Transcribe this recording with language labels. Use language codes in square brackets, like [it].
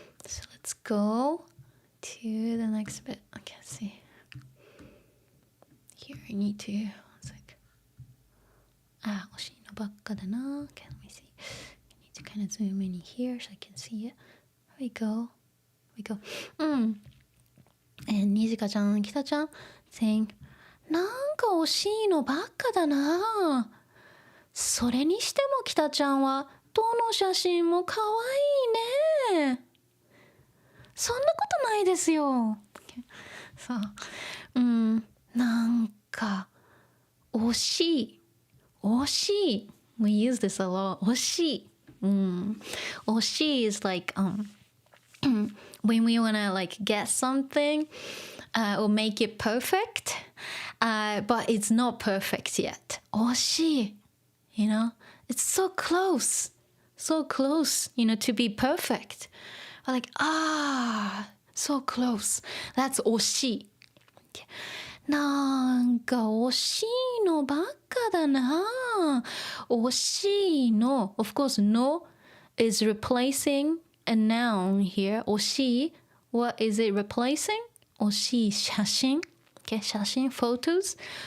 [en] So let's go to the next bit. Okay, see. Here I need to. It's like, [ja] oshii no bakka da na. [en] Okay, let me see. I need to kind of zoom in here so I can see it. There we go. And Nijika-chan, Kita-chan saying, [ja] なんか惜しいのばっかだな。それにしても北ちゃんはどの写真も可愛いね。そんなことないですよ。そう。なんか惜しい。惜しい。 [en] We use this a lot. 惜しい。惜しい is like when we wanna like get something or make it perfect, but it's not perfect yet. [ja] 惜しい. [en] It's so close, to be perfect. Like, so close. That's 惜しい. [ja] なんか惜しいのばっかだな。惜しいの. [en] Of course, no is replacing a noun here. 惜しい.What is it replacing? [ja] 惜しい写真. [en] Okay, 写真, photos.